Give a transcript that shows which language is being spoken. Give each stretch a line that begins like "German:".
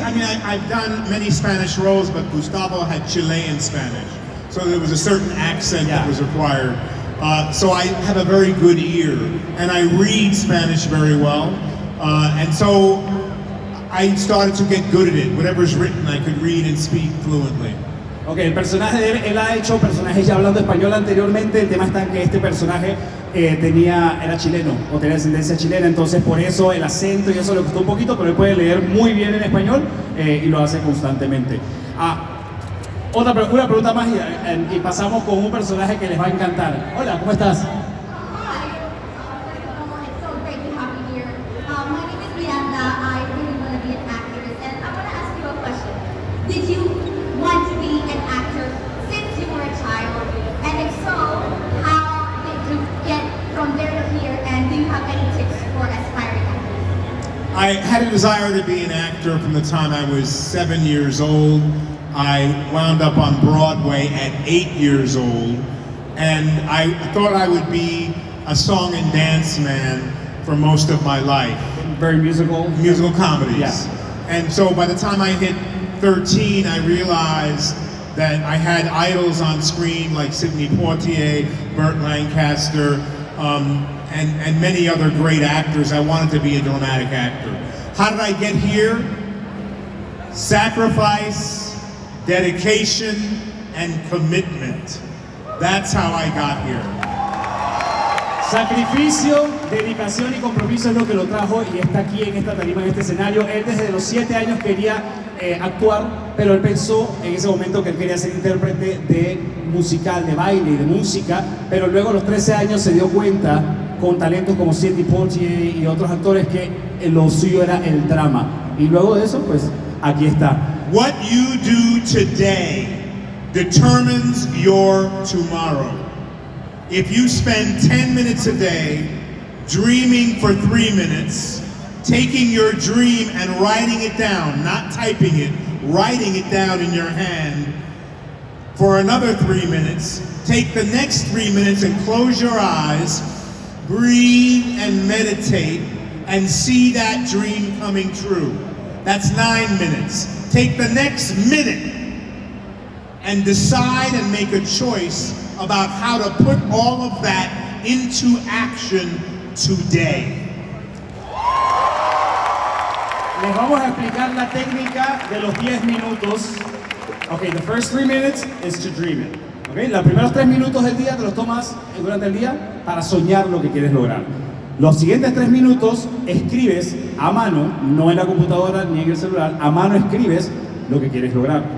English: I mean, I've done many Spanish roles, but Gustavo had Chilean Spanish. So there was a certain accent that was required. So I have a very good ear, and I read Spanish very well. And so I started to get good at it. Whatever's written, I could read and speak fluently.
Spanish: Ok, el personaje de él ha hecho personajes ya hablando español anteriormente. El tema está en que este personaje era chileno o tenía descendencia chilena, entonces por eso el acento y eso le costó un poquito, pero él puede leer muy bien en español y lo hace constantemente. Una pregunta más y pasamos con un personaje que les va a encantar. Hola, ¿cómo estás?
English: Hi. It's so great to have you here. My name is Miranda. I really want to be an actress, and I want to ask you a question. Did you want to be an actor since you were a child? And if so, how did you get from there to here? And do you have any tips for aspiring actors? I had a desire to be an actor from the time I was 7 years old. I wound up on Broadway at 8 years old, and I thought I would be a song and dance man for most of my life. Very musical. Musical comedies. Yeah. And so by the time I hit 13, I realized that I had idols on screen like Sidney Poitier, Burt Lancaster, and many other great actors. I wanted to be a dramatic actor. How did I get here? sacrifice, dedication, and commitment. That's how I got here.
Spanish: Sacrificio, dedicación y compromiso es lo que lo trajo y está aquí en esta tarima, en este escenario. Él desde los 7 años quería actuar, pero él pensó en ese momento que él quería ser intérprete de musical, de baile y de música, pero luego a los 13 años se dio cuenta, con talentos como Sidney Poitier y otros actores, que lo suyo era el drama. Y luego de eso, pues, aquí está.
English: What you do today determines your tomorrow. If you spend 10 minutes a day dreaming for 3 minutes, taking your dream and writing it down, not typing it, writing it down in your hand for another 3 minutes, take the next 3 minutes and close your eyes, breathe and meditate and see that dream coming true. That's 9 minutes. Take the next minute and decide and make a choice about how to put all of that into action today.
Spanish: Les vamos a explicar la técnica de los 10 minutos.
English: Okay, the first 3 minutes is to dream it.
Spanish: Okay, los primeros 3 minutos del día te los tomas durante el día para soñar lo que quieres lograr. Los siguientes 3 minutos escribes a mano, no en la computadora ni en el celular, a mano escribes lo que quieres lograr.